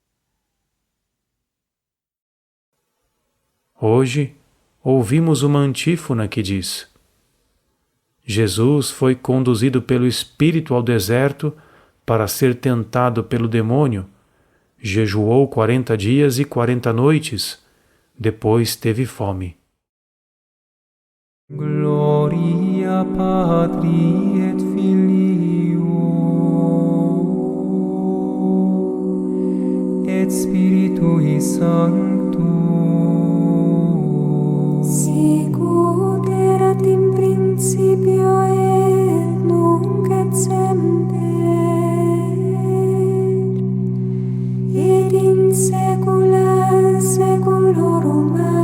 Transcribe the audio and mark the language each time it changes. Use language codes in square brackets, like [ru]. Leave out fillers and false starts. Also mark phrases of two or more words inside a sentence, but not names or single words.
[pt] Hoje, ouvimos uma antífona que diz: Jesus foi conduzido pelo Espírito ao deserto para ser tentado pelo demônio, jejuou 40 dias e 40 noites, depois teve fome. [la] Gloria Patri et Filio et Spiritui Sancto, Sicut erat in principio et nunc et semper, et in saecula saeculorum.